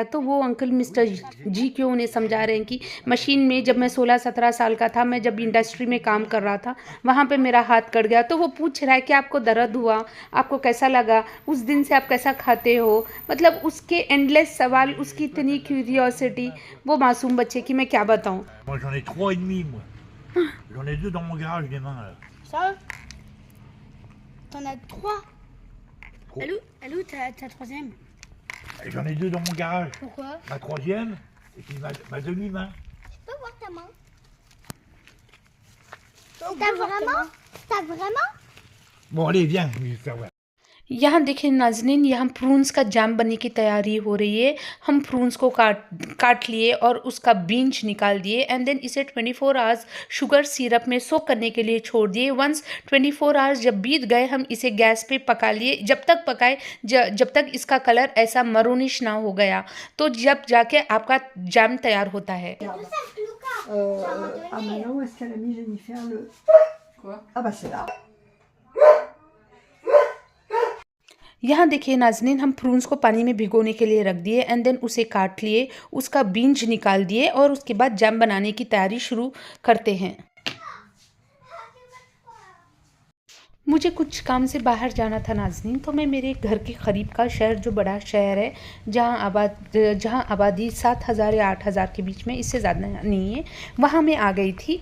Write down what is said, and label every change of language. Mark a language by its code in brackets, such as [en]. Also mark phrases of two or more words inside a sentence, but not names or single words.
[hi] तो वो [en] uncle mister [hi] जी क्यों उन्हें समझा रहे हैं कि मशीन में जब मैं 16-17 साल का था, मैं जब इंडस्ट्री में काम कर रहा था, वहाँ पे मेरा हाथ कट गया। तो वो पूछ रहा है कि आपको दर्द हुआ, आपको कैसा लगा, उस दिन से आप कैसा खाते हो। मतलब उसके एंडलेस सवाल, उसकी इतनी क्यूरियोसिटी, वो मासूम बच्चे की मैं क्या बताऊँ। [fr] Moi j'en ai 3,5 moi. J'en ai 2 dans mon garage des mains là. Ça? T'en as 3? Trop. Elle est où ta troisième? Et j'en ai deux dans mon garage. Pourquoi? Ma troisième et puis ma demi-main. Je peux voir ta main? On T'as peut voir ta vraiment? main. T'as vraiment? Bon, allez, viens, je vais faire voir. [hi] यहाँ देखिए नाज़रीन, यहाँ प्रून्स का जैम बनने की तैयारी हो रही है। हम प्रून्स को काट लिए और उसका बीज निकाल दिए [en] and then [hi] इसे 24 [en] hours sugar syrup [hi] में सोक करने के लिए छोड़ दिए। [en] once 24 hours [hi] जब बीत गए, हम इसे गैस पे पका लिए। जब तक पकाए जब तक इसका कलर ऐसा मरूनिश ना हो गया, तो जब जाके आपका जैम तैयार होता है। [fr] Ah maintenant, où est-ce qu'elle a mis Jennifer le... Quoi? Ah bah c'est là. [hi] यहाँ देखिए नाज़रीन, हम प्रून्स को पानी में भिगोने के लिए रख दिए [en] and then [hi] उसे काट लिए, उसका बीज निकाल दिए और उसके बाद जैम बनाने की तैयारी शुरू करते हैं। मुझे कुछ काम से बाहर जाना था नाज़रीन, तो मैं मेरे घर के क़रीब का शहर, जो बड़ा शहर है जहाँ आबादी 7,000 या 8,000 के बीच में, इससे ज़्यादा नहीं है, वहाँ मैं आ गई थी।